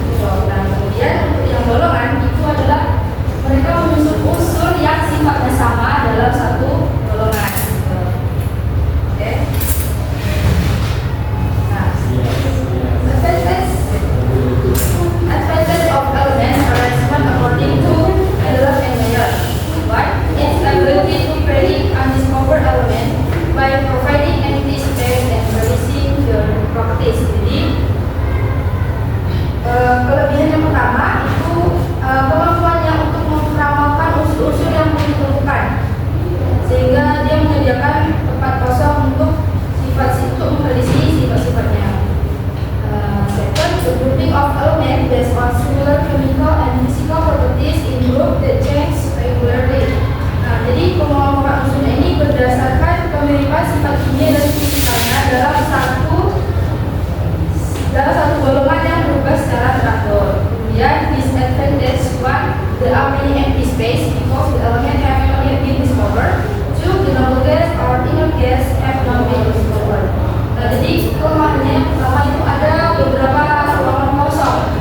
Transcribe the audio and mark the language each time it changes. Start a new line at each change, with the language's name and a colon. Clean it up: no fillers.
Indonesian: Nah, kemudian untuk yang golongan itu adalah mereka menyusun unsur yang sifatnya sama dalam satu golongan. Oke.
English: Nah, advantage of element arrangement according to Adler and Meyer. One, its ability to predict undiscovered element by providing empty space and releasing their properties.
Indonesian: Jadi kelebihan yang pertama itu kemampuannya untuk meramalkan unsur-unsur yang ditemukan, sehingga dia menyediakan tempat kosong untuk memprediksi sifat-sifatnya.
English: Second, the grouping of elements based on similar chemical and physical properties in group that change regularly.
Indonesian: Nah, jadi pengelompokan unsurnya ini berdasarkan kemiripan sifat kimia dan fisikanya dalam satu golongan yang berubah secara teratur.
English: Kemudian disadvantage one, there are many empty space because the element have not yet been discovered. Two, the noble gas or inert gas have not been discovered.
Indonesian: Nah, jadi kelemahannya yang pertama itu ada beberapa ruangan kosong.